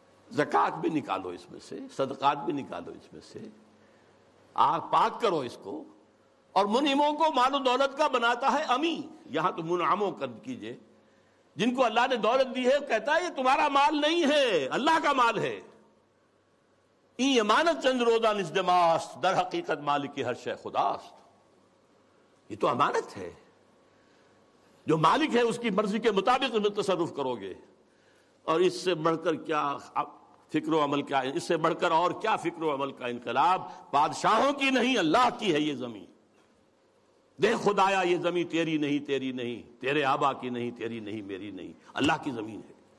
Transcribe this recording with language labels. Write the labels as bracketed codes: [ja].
[ur] زکات بھی نکالو اس میں سے، صدقات بھی نکالو اس میں سے، پاک کرو اس کو. اور منعموں کو مال و دولت کا بناتا ہے امی، یہاں تو منعموں قد کیجئے، جن کو اللہ نے دولت دی ہے کہتا ہے یہ تمہارا مال نہیں ہے، اللہ کا مال ہے. [fa] این امانت چند روزہ نزد ماست، در حقیقت مالک ہر شے خداست. [ur] یہ تو امانت ہے، جو مالک ہے اس کی مرضی کے مطابق تم تصرف کرو گے. اور اس سے بڑھ کر کیا فکر و عمل کا، اس سے بڑھ کر اور کیا فکر و عمل کا انقلاب. بادشاہوں کی نہیں، اللہ کی ہے یہ زمین. دیکھ خدایا، یہ زمین تیری نہیں، تیری نہیں، تیرے آبا کی نہیں، تیری نہیں، میری نہیں، اللہ کی زمین ہے.